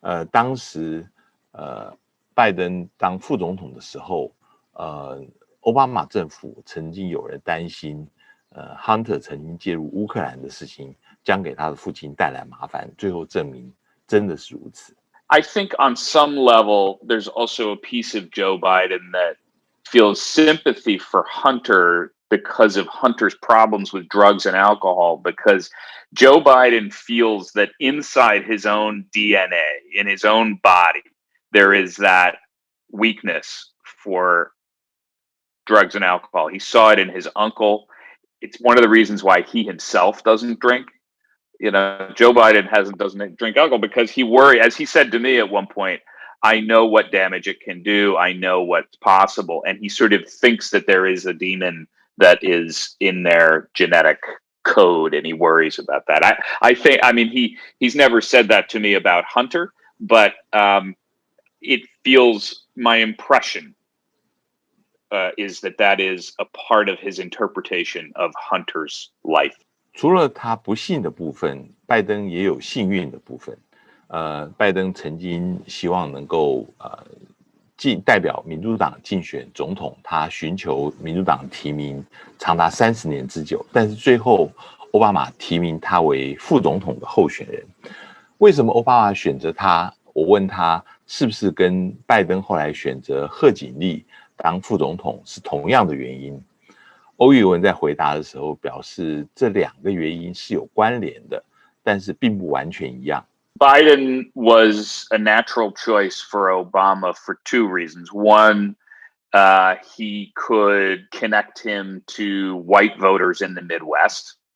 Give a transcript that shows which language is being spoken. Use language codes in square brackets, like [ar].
[zh] 当时拜登当副总统的时候，奥巴马政府曾经有人担心Hunter 曾经介入乌克兰的事情将给他的父亲带来麻烦，最后证明真的是如此。 [en] I think on some level, there's also a piece of Joe Biden that feels sympathy for Hunter because of Hunter's problems with drugs and alcohol, because Joe Biden feels that inside his own DNA, in his own body, there is that weakness for drugs and alcohol. He saw it in his uncle. It's one of the reasons why he himself doesn't drink. You know, Joe Biden doesn't drink alcohol because he worries, as he said to me at one point, I know what damage it can do. I know what's possible. And he sort of thinks that there is a demon that is in their genetic code, and he worries about that. I think, I mean, he's never said that to me about Hunter, but it feels, my impression is that is a part of his interpretation of Hunter's life. [zh] 除了他不幸的部分，拜登也有幸运的部分。拜登曾经希望能够代表民主党竞选总统，他寻求民主党提名长达30年之久，但是最后奥巴马提名他为副总统的候选人。为什么奥巴马选择他？我问他是不是跟拜登后来选择贺锦丽当副总统是同样的原因？欧玉文在回答的时候表示，这2个原因是有关联的，但是并不完全一样。 [en] Biden was a natural choice for Obama for 2 reasons. One, he could connect him to white voters in the Midwest.